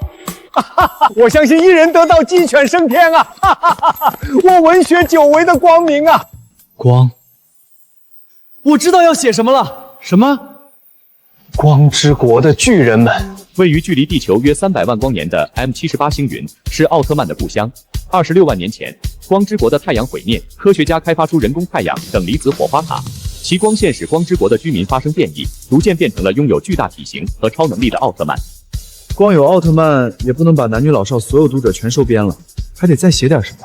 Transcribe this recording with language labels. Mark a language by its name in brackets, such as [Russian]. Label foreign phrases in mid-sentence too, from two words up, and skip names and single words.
[Chinese] 我相信一人得道，鸡犬升天啊！我文学久違的光明啊！光，我知道要写什么了。什么？光之国的巨人们。位于距離地球約300萬光年的 M78 星雲是奧特曼的故鄉。26萬年前，光之國的太陽毀滅，科學家開發出人工太陽等離子火花塔，其光線使光之國的居民發生變異，逐漸變成了擁有巨大體型和超能力的奧特曼。光有奧特曼也不能把男女老少所有讀者全收編了，還得再寫點什麼。